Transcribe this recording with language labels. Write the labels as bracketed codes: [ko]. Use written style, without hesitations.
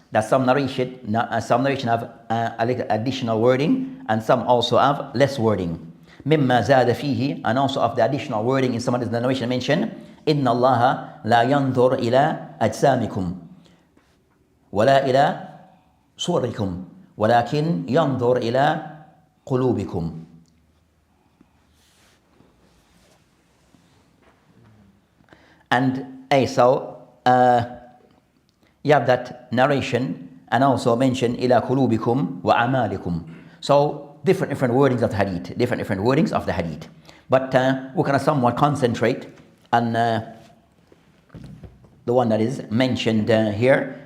[en] That some narration have a little additional wording, and some also have less wording. [ar] مما زاد فيه, [en] and also of the additional wording in some of the narration mentioned, [ar] إن الله لا ينظر إلى أجسامكم ولا إلى صوركم ولكن ينظر إلى قلوبكم. [en] And so you have that narration, and also mention [ar] إلى قلوبكم وأعمالكم. [en] So different wordings of the hadith, different wordings of the hadith. But we're going to somewhat concentrate on the one that is mentioned here.